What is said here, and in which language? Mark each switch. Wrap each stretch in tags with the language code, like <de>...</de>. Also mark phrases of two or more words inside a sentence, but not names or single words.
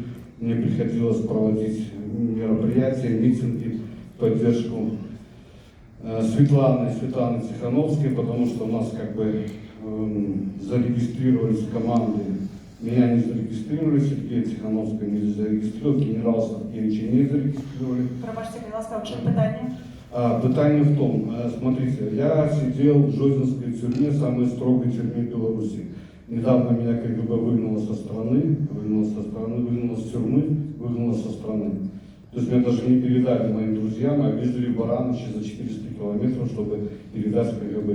<ru>Мне приходилось проводить мероприятия, митинги в поддержку Светланы Тихановской, потому что у нас как бы зарегистрировались команды. Меня не зарегистрировали, Сергея Тихановского не зарегистрировали, генерала Савкевича не зарегистрировали.</ru> <uk>Пробачте, будь ласка, в чому питання?</uk> <ru>Питание в том, смотрите, я сидел в Жодинской тюрьме, самой строгой тюрьме Беларуси. Недавно меня КГБ выгнало со страны, выгнало с тюрьмы, выгнало со страны. То есть меня даже не передали моим друзьям, а везли в Баранычи за 400 километров, чтобы передать в КГБ.</ru>